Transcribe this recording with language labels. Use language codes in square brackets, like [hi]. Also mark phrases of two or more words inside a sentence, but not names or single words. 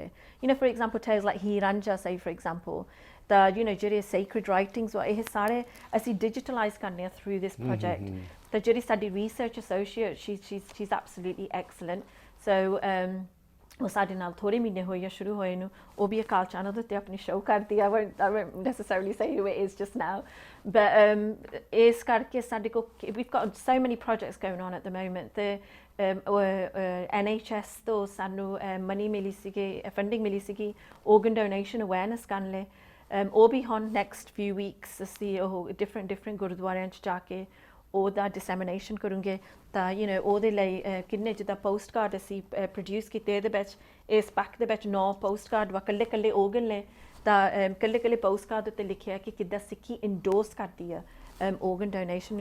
[en] You know for example tales like ਹੀ ਰਾਂਝਾ ਸਹੀ for example ਤਾਂ you know ਜਿਹੜੇ sacred writings [pa] ਵਾ ਇਹ ਸਾਰੇ ਅਸੀਂ [en] ਡਿਜੀਟਲਾਈਜ਼ [pa] ਕਰਨੇ ਆ [en] through this project. [pa] ਤਾਂ ਜਿਹੜੀ ਸਾਡੀ [en] research associate she's absolutely excellent. [pa] ਸੋ ਉਹ ਸਾਡੇ ਨਾਲ ਥੋੜ੍ਹੇ ਮਹੀਨੇ ਹੋਏ ਆ ਸ਼ੁਰੂ ਹੋਏ ਨੂੰ. ਉਹ ਵੀ ਅਕਾਲ ਚੈਨਲ ਦੇ ਉੱਤੇ ਆਪਣੀ ਸ਼ੋਅ ਕਰਦੀ ਆ. [en] I won't necessarily say who it is just now. But [pa] ਇਸ ਕਰਕੇ ਸਾਡੇ ਕੋਲ [en] we've got so many projects going on at the moment. [pa] ਤੇ NHS ਤੋਂ ਸਾਨੂੰ ਮਨੀ ਮਿਲੀ ਸੀਗੀ ਫੰਡਿੰਗ ਮਿਲੀ ਸੀਗੀ [en] organ donation awareness [pa] ਕਰਨ ਲਈ. ਉਹ ਵੀ ਹੁਣ [en] next few weeks [pa] ਅਸੀਂ ਉਹ different ਗੁਰਦੁਆਰਿਆਂ 'ਚ ਜਾ ਕੇ ਉਹਦਾ ਡਿਸੈਮੀਨੇਸ਼ਨ ਕਰੂੰਗੇ. ਤਾਂ [en] you know [pa] ਉਹਦੇ ਲਈ ਕਿੰਨੇ ਜਿੱਦਾਂ [en] post card [pa] ਅਸੀਂ ਪ੍ਰੋਡਿਊਸ ਕੀਤੇ ਇਹਦੇ ਵਿੱਚ ਇਸ ਪੈਕ ਦੇ ਵਿੱਚ 9 [en] post card [pa] ਵਾ ਇਕੱਲੇ organ ਲਈ. ਤਾਂ ਇਕੱਲੇ [en] post card [pa] ਉੱਤੇ ਲਿਖਿਆ ਕਿ ਕਿੱਦਾਂ ਸਿੱਖੀ ਇੰਡੋਰਸ ਕਰਦੀ ਆ [en] organ donation.